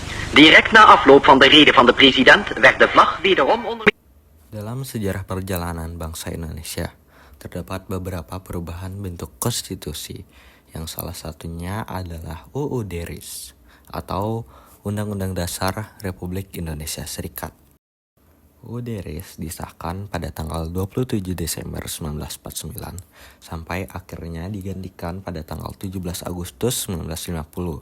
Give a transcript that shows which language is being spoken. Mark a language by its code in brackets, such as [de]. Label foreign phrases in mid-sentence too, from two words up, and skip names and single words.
[nl] Direct na afloop van de rede van de president werd de vlag wederom onder... [id] Dalam sejarah perjalanan bangsa Indonesia, terdapat beberapa perubahan bentuk konstitusi, yang salah satunya adalah UUD RIS atau Undang-Undang Dasar Republik Indonesia Serikat. UUD RIS disahkan pada tanggal 27 Desember 1949 sampai akhirnya digantikan pada tanggal 17 Agustus 1950.